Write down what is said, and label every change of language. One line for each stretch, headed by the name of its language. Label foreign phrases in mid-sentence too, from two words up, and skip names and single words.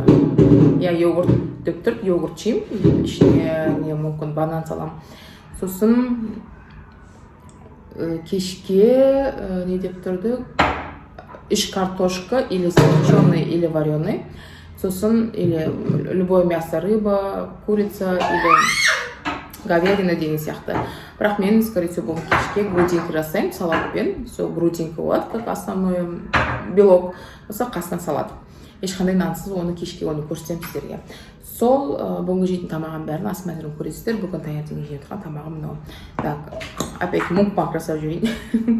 Kazakh: Я йогурт деп тұр, йогурт жеймін. Ішіне мүмкін банан салам. Сосын кешке не деп тұрды?
Russian: Иш картошка или запеченный, или вареный.
Kazakh: Сосын,
Russian: или любое мясо, рыба, курица, или говядина
Kazakh: деген сияқты. Бірақ мен,
Russian: скорее всего,
Kazakh: бүгін кешке грудинка жасаймын салатпен. Сол грудинка болады,
Russian: как основной белок.
Kazakh: Осы қасынан салат. Ешқандай нансыз оны кешке оны көрсетемін сіздерге. Сол бүгінгі жейтін тамағым бәрін асмайдырын көресіздер. Бүгін таңертең жеп тұрған тамағым мынау.
Russian: Так, опять
Kazakh: мукбанг жасап жүрейін.